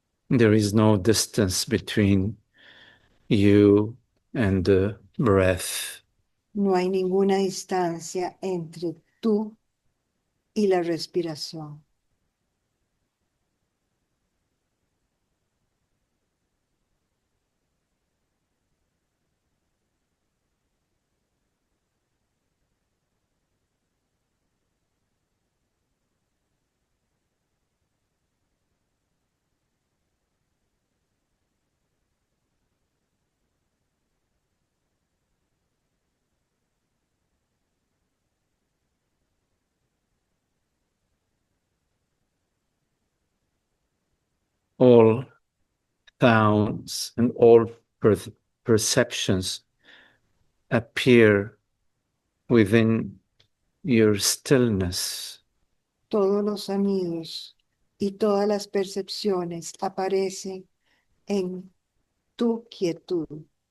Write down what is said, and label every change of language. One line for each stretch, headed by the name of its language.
English: There is no distance between you and the breath.
Spanish: No hay ninguna distancia entre tú y la respiración.
English: All sounds and all perceptions appear within your stillness.
Spanish: Todos los sonidos y todas las percepciones aparecen en tu quietud,